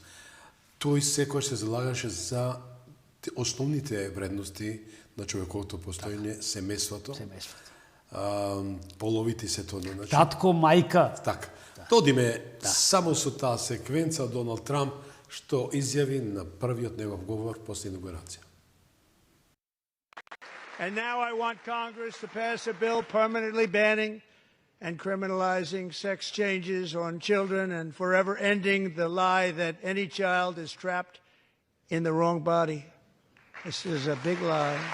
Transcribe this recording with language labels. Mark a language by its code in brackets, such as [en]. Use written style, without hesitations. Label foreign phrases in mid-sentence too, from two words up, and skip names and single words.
[mk] Тој секојаш се залагаше за основните вредности на човековото постоење, семејството, половите се тоа. Татко, мајка. Така. Додиме само со таа секвенца од Доналд Трамп што изјави на првиот негов говор после инаугурација. [en] And now I want Congress to pass a bill permanently banning and criminalizing sex changes on children and forever ending the lie that any child is trapped in the wrong body. This is a big lie.